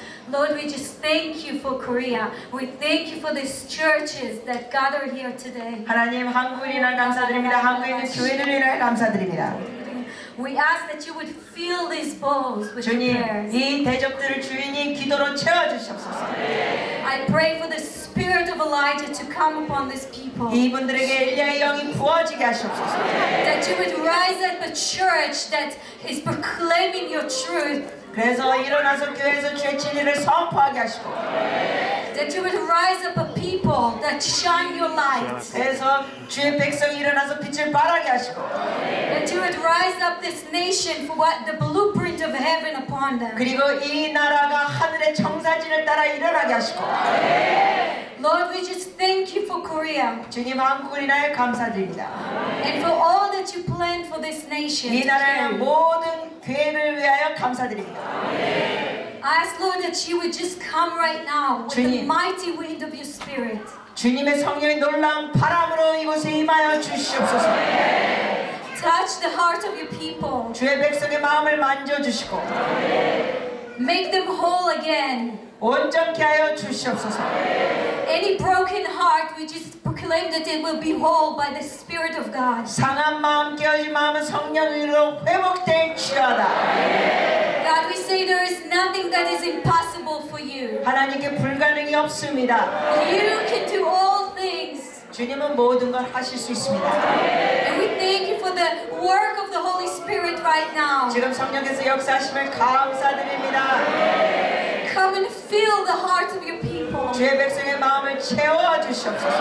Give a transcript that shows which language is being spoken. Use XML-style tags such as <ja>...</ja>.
<en>Lord, we just thank you for Korea. We thank you for these churches that gather here today.</en> <ko>하나님 한국을 인하여 감사드립니다. 한국에 있는 교회들을 인하여 감사드립니다.</ko> <en>We ask that you would fill these bowls with your</en> <ko>주님,</ko> <en>prayers.</en> <ko>이 대접들을 주인이 기도로 채워주시옵소서.</ko> <en>I pray for the spirit of Elijah to come upon these people.</en> <ko>이분들에게 엘리야의 영이 부어지게 하시옵소서.</ko> <en>That you would rise up a church that is proclaiming your truth.</en> <ko>그래서 일어나서 교회에서 주의 진리를 선포하게 하시고</ko> <en>That you would rise up a people that shine your light.</en> <ko>그래서 주의 백성이 일어나서 빛을 발하게 하시고</ko> <en>That you would rise up this nation for what the blueprint of heaven upon them.</en> <ko>그리고 이 나라가 하늘의 청사진을 따라 일어나게 하시고</ko> <en>Lord, we just thank you for Korea</en> <ko>주님 한국을 인하여 감사드립니다.</ko> <en>and for all that you planned for this nation.</en> <ko>이 나라의 모든 교회를 위하여 감사드립니다.</ko> <en>I ask, Lord, that you would just come right now with the</en> <ko>주님.</ko> <en>mighty wind of your spirit.</en> <ko>주님의 성령의 놀라운 바람으로 이곳에 임하여 주시옵소서.</ko> <en>Touch the heart of your people.</en> <ko>주의 백성의 마음을 만져주시고</ko> <en>Make them whole again.</en> <ko>온전케 하여 주시옵소서.</ko> <en>Any broken heart, we just proclaim that it will be whole by the Spirit of God.</en> <ko>상한 마음 깨어진 마음은 성령으로 회복될지어다.</ko> <en>God, we say there is nothing that is impossible for you.</en> <ko>하나님께 불가능이 없습니다.</ko> <en>You can do all things.</en> <ko>주님은 모든 걸 하실 수 있습니다.</ko> <en>And we thank you for the work of the Holy Spirit right now.</en> <ko>지금 성령께서 역사하심을 감사드립니다.</ko> <en>Come and fill the hearts of your people.</en> <ko>주의 백성의 마음을 채워 주시옵소서.</ko>